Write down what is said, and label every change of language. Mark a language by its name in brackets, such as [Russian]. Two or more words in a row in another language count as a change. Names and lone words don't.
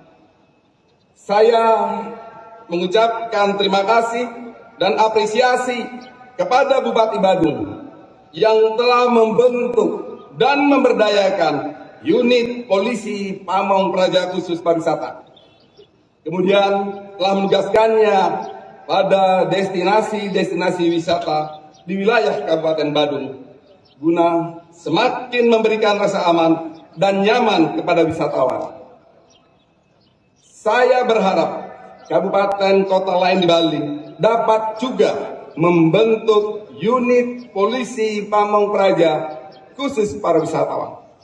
[Indonesian] Saya mengucapkan terima kasih dan apresiasi kepada Bupati Badung yang telah membentuk dan memberdayakan unit polisi Pamong Praja khusus pariwisata. Kemudian telah menugaskannya pada destinasi-destinasi wisata di wilayah Kabupaten Badung guna semakin memberikan rasa aman dan nyaman kepada wisatawan. Saya berharap kabupaten kota lain di Bali dapat juga membentuk unit polisi Pamong Praja khusus para wisatawan.